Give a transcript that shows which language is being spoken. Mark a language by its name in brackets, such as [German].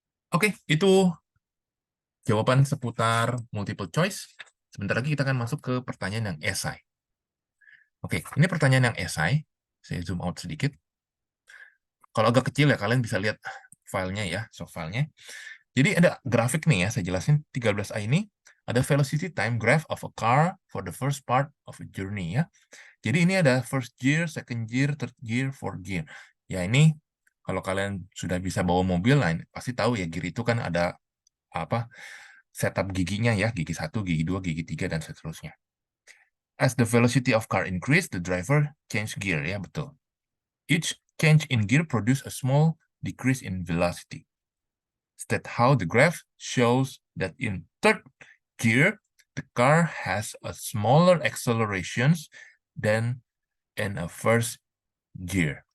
[Indonesian] Oke, itu jawaban seputar multiple choice. Sebentar lagi kita akan masuk ke pertanyaan yang esai. Oke, ini pertanyaan yang esai. Saya zoom out sedikit. Kalau agak kecil ya, kalian bisa lihat filenya ya, soft filenya. Jadi ada grafik nih ya, saya jelasin 13A ini. [English] Ada velocity time graph of a car for the first part of a journey ya. [Indonesian] Jadi ini ada first gear, second gear, third gear, fourth gear. Ya ini kalau kalian sudah bisa bawa mobil, nah pasti tahu ya gear itu kan ada apa setup giginya ya, gigi 1, gigi 2, gigi 3, dan seterusnya. [English] As the velocity of car increase, the driver change gear ya, betul. Each change in gear produce a small decrease in velocity. State how the graph shows that in third gear, the car has a smaller accelerations than in a first gear.